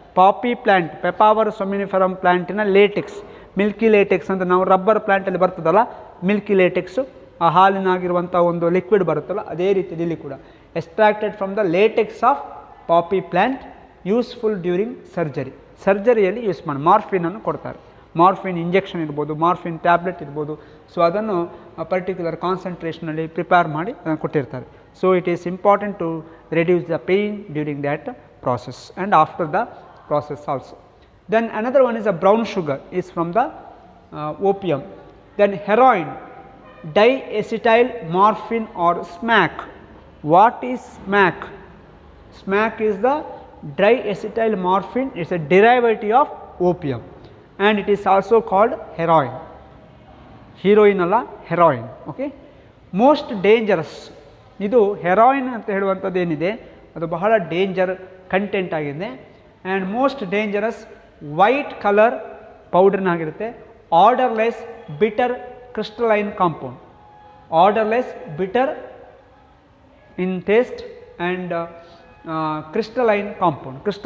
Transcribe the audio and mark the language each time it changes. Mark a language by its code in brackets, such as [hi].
[kn] ಪಾಪಿ plant, ಪೆಪಾವರ್ ಸೊಮಿನಿಫೆರಮ್ ಪ್ಲ್ಯಾಂಟಿನ LaTeX, Milky LaTeX ಅಂತ ನಾವು ರಬ್ಬರ್ ಪ್ಲ್ಯಾಂಟಲ್ಲಿ ಬರ್ತದಲ್ಲ ಮಿಲ್ಕಿ ಲೇಟೆಕ್ಸು, ಆ ಹಾಲಿನಾಗಿರುವಂಥ ಒಂದು ಲಿಕ್ವಿಡ್ ಬರುತ್ತಲ್ಲ ಅದೇ ರೀತಿ ಇಲ್ಲಿ ಕೂಡ [en] extracted from the latex of poppy plant, [kn] ಯೂಸ್ಫುಲ್ ಡ್ಯೂರಿಂಗ್ ಸರ್ಜರಿಯಲ್ಲಿ ಯೂಸ್ ಮಾಡಿ ಮಾರ್ಫಿನನ್ನು ಕೊಡ್ತಾರೆ. ಮಾರ್ಫಿನ್ ಇಂಜೆಕ್ಷನ್ ಇರ್ಬೋದು, ಮಾರ್ಫಿನ್ ಟ್ಯಾಬ್ಲೆಟ್ ಇರ್ಬೋದು. ಸೊ ಅದನ್ನು ಪರ್ಟಿಕ್ಯುಲರ್ ಕಾನ್ಸಂಟ್ರೇಷನಲ್ಲಿ ಪ್ರಿಪೇರ್ ಮಾಡಿ ಅದನ್ನು ಕೊಟ್ಟಿರ್ತಾರೆ. [en] So it is important to reduce the pain during that process and after the process also. Then another one is a brown sugar is from the opium. Then heroin, diacetyl morphine or smack. What is smack? Smack is the diacetyl morphine. It is a derivative of opium and it is also called heroin. Heroin alla heroin. Okay, most dangerous. [kn] ಇದು heroin ಅಂತ ಹೇಳುವಂಥದ್ದು ಏನಿದೆ ಅದು ಬಹಳ danger content ಆಗಿದೆ. [en] And most dangerous white colour ಪೌಡರ್ನಾಗಿರುತ್ತೆ. Odourless bitter crystalline compound, odourless bitter in taste and crystalline compound.